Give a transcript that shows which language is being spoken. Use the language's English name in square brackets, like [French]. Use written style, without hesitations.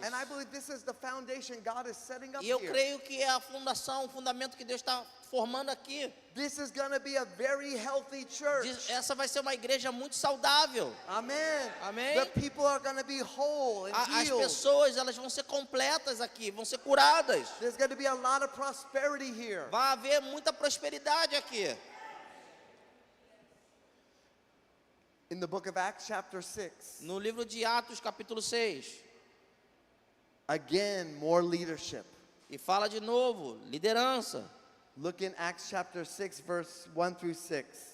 [English] And I believe this is the foundation God is setting up [Portuguese] E eu [English] here. [Portuguese] creio que é a fundação, o fundamento que Deus está formando aqui. [English] This is going to be a very healthy church. [Portuguese] Essa vai ser uma igreja muito saudável. [English] Amen. [Portuguese] Amém. [English] The people are going to be whole and [Portuguese] As [English] healed. [Portuguese] pessoas, elas vão ser completas aqui, vão ser curadas. [English] There's going to be a lot of prosperity here. [Portuguese] Vai haver muita prosperidade aqui. [English] In the book of Acts chapter 6, [Portuguese] No livro de Atos, capítulo 6. [English] again, more leadership. [Portuguese] E fala de novo, liderança. [English] Look in Acts chapter 6, verse 1 through 6.